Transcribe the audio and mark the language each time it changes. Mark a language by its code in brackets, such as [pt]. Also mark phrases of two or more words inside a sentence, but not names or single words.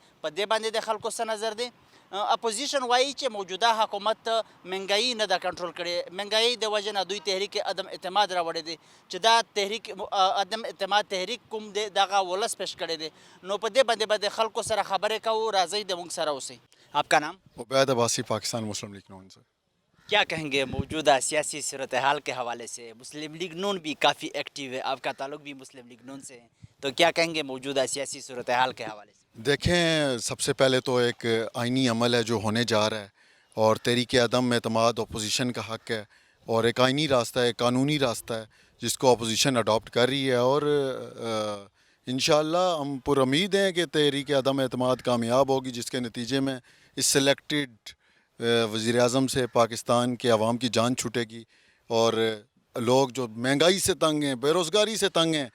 [ps] په دې باندې د خلکو څه نظر دی؟ اپوزیشن وایي چې موجوده حکومت مهنګایي نه ده کنټرول کړې، مهنګایي د وجې نه دوی تحریک عدم اعتماد راوړی دی چې دا تحریک عدم اعتماد تحریک کوم دی دغه ولس پیش کړی دی. نو په دې باندې به د خلکو سره خبرې کوو. راځئ د موږ سره اوسئ. [ur] آپ کا نام؟ عبید عباسی، پاکستان مسلم لیگ نون سے. کیا کہیں گے موجودہ سیاسی صورتحال کے حوالے سے؟ مسلم لیگ نون بھی کافی ایکٹیو ہے، آپ کا تعلق بھی مسلم لیگ نون سے ہے، تو کیا کہیں گے موجودہ سیاسی صورتحال کے حوالے سے؟ دیکھیں، سب سے پہلے تو ایک آئینی عمل ہے جو ہونے جا رہا ہے اور تحریک عدم اعتماد اپوزیشن کا حق ہے اور ایک آئینی راستہ ہے، قانونی راستہ ہے جس کو اپوزیشن اڈاپٹ کر رہی ہے اور انشاءاللہ ہم پر امید ہیں کہ تحریک عدم اعتماد کامیاب ہوگی جس کے نتیجے میں اس سلیکٹڈ وزیر اعظم سے پاکستان کے عوام کی جان چھوٹے گی اور لوگ جو مہنگائی سے تنگ ہیں، بے روزگاری سے تنگ ہیں.